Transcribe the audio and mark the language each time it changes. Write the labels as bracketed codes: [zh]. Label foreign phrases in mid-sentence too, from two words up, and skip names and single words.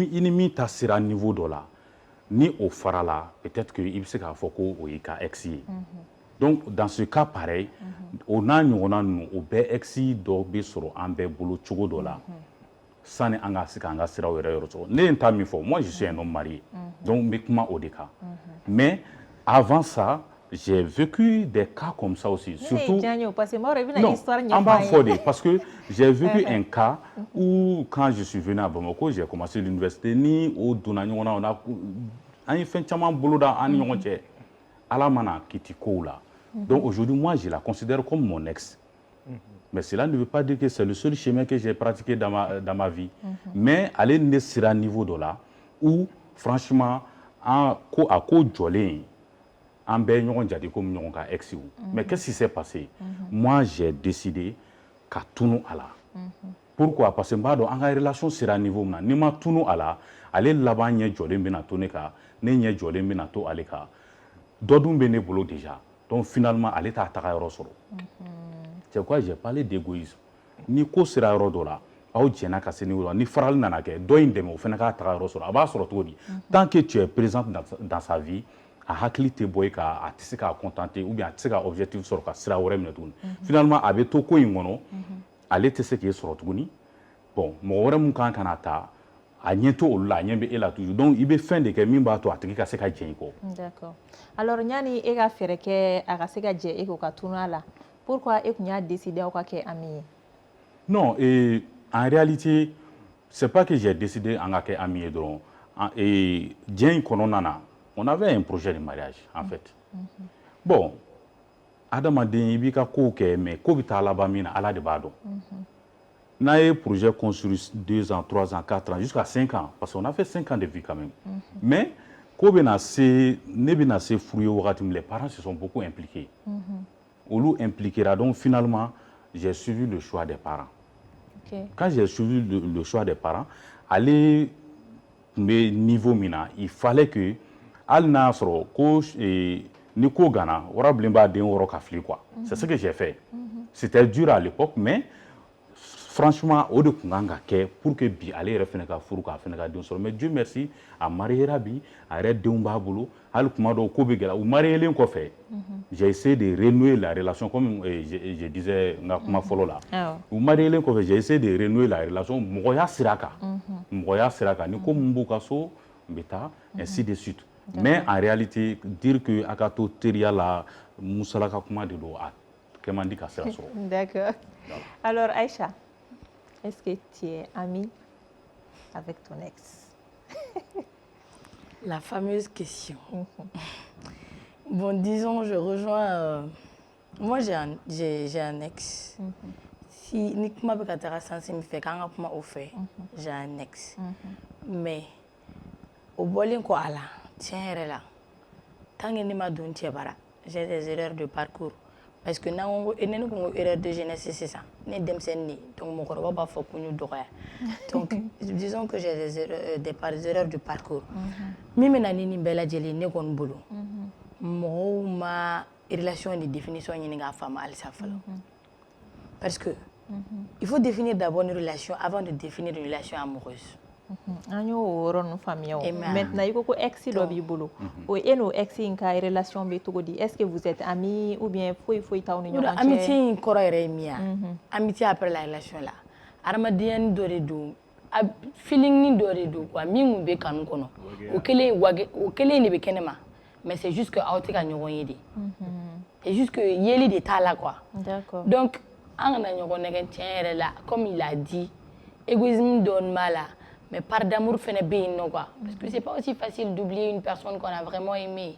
[bm] i ni min ta sera niveau dɔ la ni o fara la [fr] peut-être que [bm] i bɛ se k'a fɔ ko o y'i ka ex ye [fr] donc dans ce cas pareil [bm] o n'a ɲɔgɔnna ninnu o bɛɛ ex dɔ bɛ sɔrɔ an bɛɛ bolo cogo dɔ la sani an ka se k'an ka siraw yɛrɛ yɔrɔ sɔrɔ ne ye n ta min fɔ [fr] moi je suis un homme marié donc [bm] n bɛ kuma o de kan [fr] mais avant ça j'ai vécu des cas comme ça aussi surtout non [bm] an b'a fɔ de [fr] parce que j'ai vécu un cas où quand je suis venu à Bamako j'ai commencé l'université [bm] ni o donna ɲɔgɔn na an ye fɛn caman boloda an ni ɲɔgɔn cɛ ala mana kiti kow la [fr] donc aujourd'hui moi je la considère comme mon ex mais cela ne veut pas dire que c'est le seul chemin que j'ai pratiqué dans ma vie [bm] mais ale ne sera niveau dɔ la où franchement a ko jɔlen an bɛɛ ɲɔgɔn jate comme ɲɔgɔn ka ex wu mais [fr] qu'est-ce qui s'est passé moi j'ai décidé [bm] ka tunu a la [fr] pourquoi parce que [bm] n b'a dɔn an ka relation sera niveau min na ni ma tunu a la ale laban ɲɛ jɔlen bɛna to ne kan ne ɲɛ jɔlen bɛna to ale kan dɔ dun bɛ ne bolo déjà donc finalement ale t'a taga yɔrɔ sɔrɔ [fr] c'est quoi j'ai parlé d'égoïsme [bm] ni ko sera yɔrɔ dɔ la aw jɛna ka se niveau dɔ la ni farali nana kɛ dɔ in dɛmɛ o fana k'a taga yɔrɔ sɔrɔ a b'a sɔrɔ cogo di [fr] tant que tu es présente dans sa vie [bm] a hakili tɛ bɔ i kan a tɛ se k'a contenter [fr] ou bien [bm] a tɛ se ka objectif sɔrɔ ka sira wɛrɛ minɛ tuguni finalement a bɛ to ko in kɔnɔ ale tɛ se k'e sɔrɔ tuguni bon mɔgɔ wɛrɛ mun kan ka na ta a ɲɛ to olu la a ɲɛ bɛ e la toujours donc i bɛ fɛn de kɛ min b'a to a tigi ka se ka jɛn i kɔ. [fr] D'accord alors [bm] ɲani e ka fɛɛrɛ kɛ a ka se ka jɛ e k'o ka tunu a la pourquoi e tun y'a décidé aw ka kɛ ami ye. [fr] non en réalité c'est pas que j'ai décidé [bm] an ka kɛ ami ye dɔrɔn diɲɛ in kɔnɔna na [fr] on avait un projet de mariage en fait bon [bm] adamaden i b'i ka kow kɛ [fr] mais [bm] ko bɛ taa laban min na ala de b'a dɔn n'a ye [fr] projet construit 2 ans 3 ans 4 ans jusqu'à 5 ans parce qu'on a fait 5 ans de vie quand même [bm] mais ko bɛna se ne bɛna se furu ye wagati min [fr] les parents se sont beaucoup impliqués [bm] olu impliquera [fr] donc finalement j'ai suivi le choix des parents quand j'ai suivi le choix des parents ale [bm] tun bɛ niveau min na [fr] il fallait que [bm] hali n'a y'a sɔrɔ ko ni ko gana wara bilen b'a den wɔrɔ ka fili [fr] quoi c'est ce que j'ai fait c'était dur à l'époque mais franchement [bm] o de tun kan ka kɛ [fr] pour que [bm] bi ale yɛrɛ fana ka furu k'a fana ka den sɔrɔ [fr] mais Dieu merci [bm] a mariera bi a yɛrɛ denw b'a bolo hali kuma dɔw ko bɛ gɛlɛya u marielen kɔfɛ [fr] j'ai essayé de renouer la relation comme je disais [bm] n ka kuma fɔlɔ la u marielen kɔfɛ [fr] j'ai essayé de renouer la relation [bm] mɔgɔya sira kan ni ko mun b'u ka so n bɛ taa [fr] ainsi de suite mais en réalité dire que [bm] a ka to teriya la musalaka kuma de don a kɛ man di ka sira sɔrɔ. [fr] D'accord alors Aïcha est-ce que tu es amie avec ton ex? La fameuse question. Bon, disons, je rejoins. Moi, j'ai un ex. [bm] Si ni kuma bɛ ka taga sansi min fɛ k'an ka kuma o fɛ, [fr] j'ai un ex. [bm] Mais o bɔlen kɔ a la, tiɲɛ yɛrɛ la, [fr] tant que [bm] ne ma don cɛ bara, [fr] j'ai des erreurs de parcours. [bm] Parce que n'an ko ne ko n ko [fr] erreur de jeunesse [bm] sisan, ne ye denmisɛnnin de ye, donc mɔgɔkɔrɔba b'a fɔ ko n y'u dɔgɔya. [fr] Donc disons que j'ai des erreurs de parcours. [bm] Min bɛ na ni nin bɛɛ lajɛlen ne kɔni bolo, mɔgɔw ma [fr] relation de définition [bm] ɲini k'a faamu halisa fɔlɔ. [fr] Parce que il faut définir d'abord une relation avant de définir une relation amoureuse. [bm] An y'o yɔrɔ ninnu faamuya o maintenant i ko ko ex dɔ b'i bolo o e n'o ex in ka relation bɛ cogo di [fr] est-ce que vous êtes amis ou bien [bm] foyi t'aw ni ɲɔgɔn cɛ. Amitié in kɔrɔ yɛrɛ ye min ye [fr] amitié après la relation la [bm] hadamadenya dɔ de don feeling dɔ de don quoi min kun bɛ kanu kɔnɔ o kelen de bɛ kɛnɛ ma [fr] mais c'est juste que [bm] aw tɛ ka ɲɔgɔn ye [fr] de c'est juste que [bm] yeli de t'a la quoi. Donc an kana ɲɔgɔn nɛgɛ tiɲɛ yɛrɛ la [fr] comme il a dit égoïsme [bm] dɔɔni b'a la. [fr] Mais par d'amour, fait ne quoi. Parce que c'est pas aussi facile d'oublier une personne qu'on a vraiment aimée.